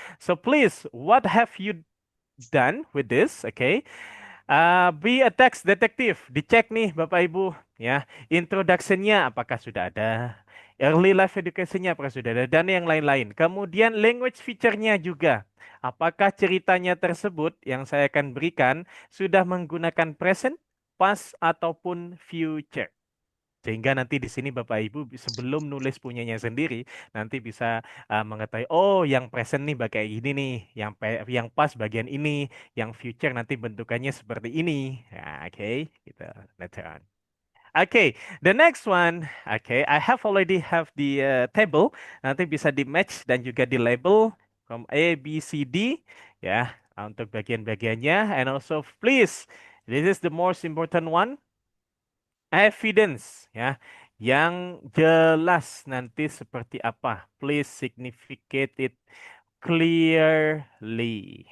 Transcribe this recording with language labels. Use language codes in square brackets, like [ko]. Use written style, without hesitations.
[en] So please, what have you done with this? Okay. Be a text detective. [id] Dicek nih, Bapak Ibu, ya. Introduction-nya apakah sudah ada? Early life education-nya apakah sudah ada? Dan yang lain-lain. Kemudian language feature-nya juga. Apakah ceritanya tersebut yang saya akan berikan sudah menggunakan present, past, ataupun future? Sehingga nanti di sini Bapak Ibu sebelum nulis punyanya sendiri nanti bisa mengetahui oh yang present nih kayak gini nih, yang past bagian ini, yang future nanti bentukannya seperti ini. Nah, oke, gitu. [en] Later on. Okay, the next one. Okay, I have already have the table. [id] Nanti bisa di match dan juga di label [en] from A, B, C, D. [id] Ya, untuk bagian-bagiannya. [en] And also, please, this is the most important one. [id] Evidence, ya, yang jelas nanti seperti apa. [en] Please significate it clearly.